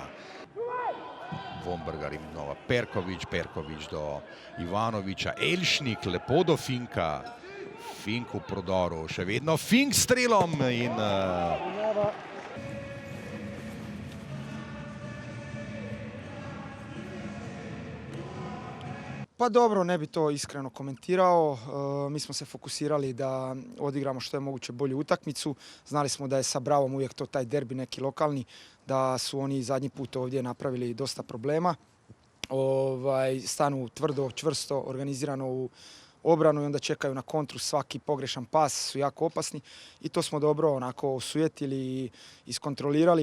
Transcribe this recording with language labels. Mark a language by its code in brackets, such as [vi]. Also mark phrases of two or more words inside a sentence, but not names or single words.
[sl] Vombergar imenova Perković, Perković do Ivanoviča, Elšnik lepo do Finka. Fink v prodoru, še vedno Fink s strelom in... [hr] Pa dobro, ne bi to iskreno komentirao. Mi smo se fokusirali da odigramo što je moguće bolju utakmicu. Znali smo da je sa Bravom uvijek to taj derbi neki lokalni, da su oni zadnji put ovdje napravili dosta problema. Stanu tvrdo, čvrsto, organizirano u obranu i onda čekaju na kontru, svaki pogrešan pas su jako opasni i to smo dobro onako osujetili i iskontrolirali.